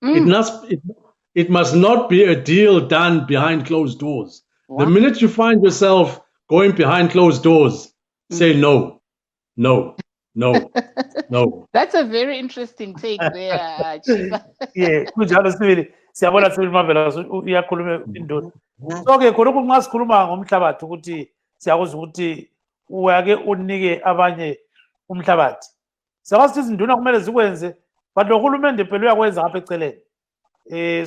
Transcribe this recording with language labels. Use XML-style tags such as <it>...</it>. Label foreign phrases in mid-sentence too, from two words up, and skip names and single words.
<en>It must not be a deal done behind closed doors. Wow. The minute you find yourself going behind closed doors, say no, no, no. No. That's a very interesting take there, Chief. Yeah,</en> <nd>kunjalo sibili. Siyabona sibili Mavela uyakhuluma induna. So ke khona nxa sikhuluma ngomhlabathi ukuthi siyakuzwa ukuthi uyake unike abanye umhlabathi. Siyakwazi izinduna kumele zikwenze, but lo hulumende phela uyakwenza ngapha eceleni.</nd>